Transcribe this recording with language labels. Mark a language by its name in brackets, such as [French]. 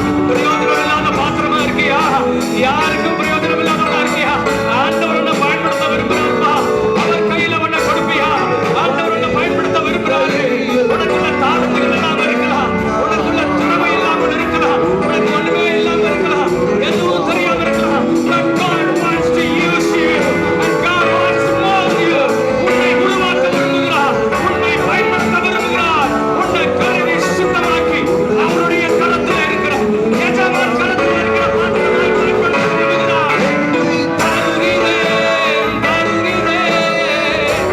[Tamil] பிரயோஜனம் இல்லாத பாத்திரமா இருக்கியா? யாருக்கும் பிரயோஜனம் இல்லாதவனா இருக்கியா? ஆண்டவர் உன்னை பயன்படுத்த விரும்புகிறார்ப்பா. அவர் கையில உன்னை கொடுப்பியா? ஆண்டவர் உன்னை பயன்படுத்த விரும்புகிறாரு. உனக்குள்ள தாளத்துகள் இல்லாம இருக்கலாம், உனக்குள்ள திறமை இல்லாமல் இருக்கலாம், உனக்கு ஒண்ணுமே இல்லாம இருக்கலாம், எதுவும் தெரியாம இருக்கலாம். [English] But God wants to use you and God wants to mold you. [Tamil] உன்னை உருவாக்க விரும்புகிறார், உன்னை பயன்படுத்த விரும்புகிறார். உன்னை கருவி சுத்தமாக்கி அவருடைய கரத்தில் இருக்கிற எஜமான் கரத்தில் இருக்கிற பாத்திரங்களை பயன்படுத்த விரும்புகிறார். தருகிறேன், தருகிறேன்.